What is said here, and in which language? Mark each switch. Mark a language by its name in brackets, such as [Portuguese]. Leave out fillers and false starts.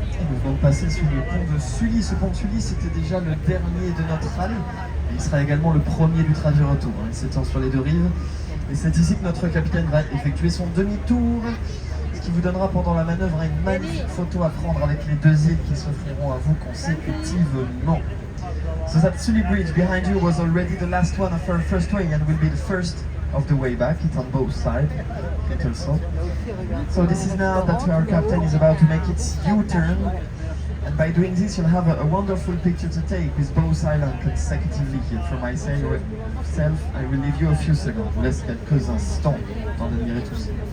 [French] Nous venons de passer sur le pont de Sully. Ce pont de Sully, c'était déjà le dernier de notre rallye. Et il sera également le premier du trajet retour. Il s'étend sur les deux rives. Et c'est ici que notre capitaine va effectuer son demi-tour, ce qui vous donnera pendant la manœuvre une magnifique photo à prendre avec les deux îles qui s'offriront à vous consécutivement. [English] So that Sully Bridge behind you was already the last one of our first way and will be the first of the way back. It's on both sides. It also. So this is now that our captain is about to make its U-turn. And by doing this, you'll have a wonderful picture to take with both islands consecutively here. For myself, I will leave you a few seconds. [French] Je vous laisse quelques instants pour admirer tout ça.